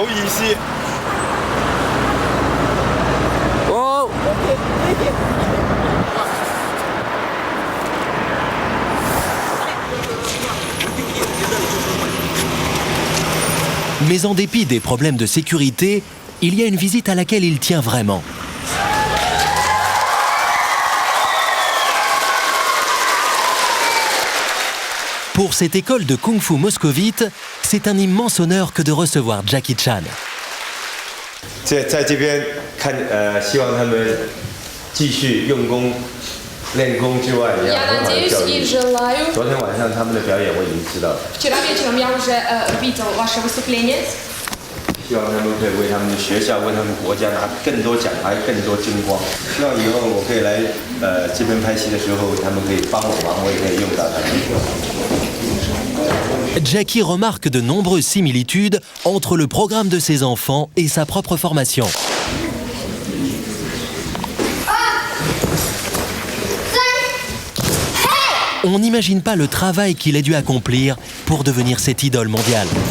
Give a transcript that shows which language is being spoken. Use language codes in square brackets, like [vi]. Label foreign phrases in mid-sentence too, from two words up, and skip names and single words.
[fr] Mais en dépit des problèmes de sécurité, il y a une visite à laquelle il tient vraiment. Pour cette école de kung-fu moscovite, c'est un immense honneur que de recevoir Jackie Chan. [ru] Я надеюсь и желаю. Вчера вечером я уже видел ваше выступление. [zh] 希望他们可以为他们的学校、为他们国家拿更多奖牌、更多金光。希望以后我可以来这边拍戏的时候，他们可以帮我忙，我也可以用到他们。 [fr] Jackie remarque de nombreuses similitudes entre le programme de ses enfants et sa propre formation. On n'imagine pas le travail qu'il a dû accomplir pour devenir cette idole mondiale.